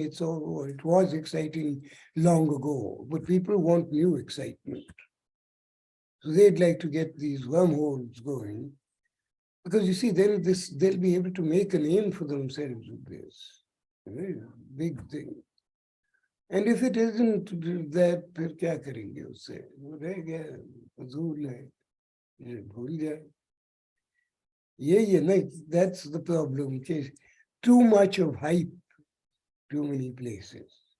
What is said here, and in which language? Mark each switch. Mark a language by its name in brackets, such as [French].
[English] It was exciting long ago, but people want new excitement. So they'd like to get these wormholes going. Because you see, then they'll be able to make a name for themselves with this. A very big thing. And if it isn't that, [Hindi] फिर क्या करेंगे उससे? वो रह गया, फजूल है, ये भूल जाए. [English] That's the problem. Too much of hype, too many places.